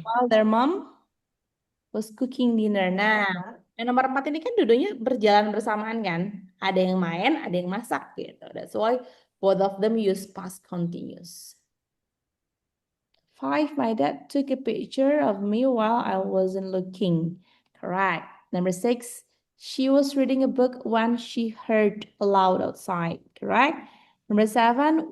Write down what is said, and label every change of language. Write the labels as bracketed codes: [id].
[en] while their mom was cooking dinner. [id] Nah, yang nomor 4 ini kan dua-duanya berjalan bersamaan kan? Ada yang main, ada yang masak gitu. [en] That's why both of them use past continuous. 5. My dad took a picture of me while I wasn't looking. Correct. Number 6. She was reading a book when she heard a loud outside. Correct. Number 7.